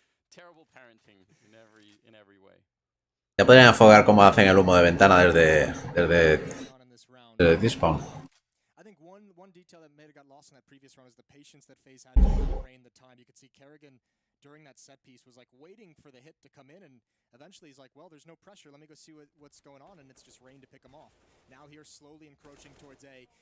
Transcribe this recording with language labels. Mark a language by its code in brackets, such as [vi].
[en] Terrible parenting in every way. [es] Ya podrían enfocar cómo hacen el humo de ventana desde Despawn. [en] I think one detail that may have got lost in that previous round is the patience that FaZe had to rein the time. You could see Kerrigan during that set piece was like waiting for the hit to come in, and eventually he's like, well, there's no pressure. Let me go see what's going on, and it's just Rain to pick him off. Now here slowly encroaching towards A.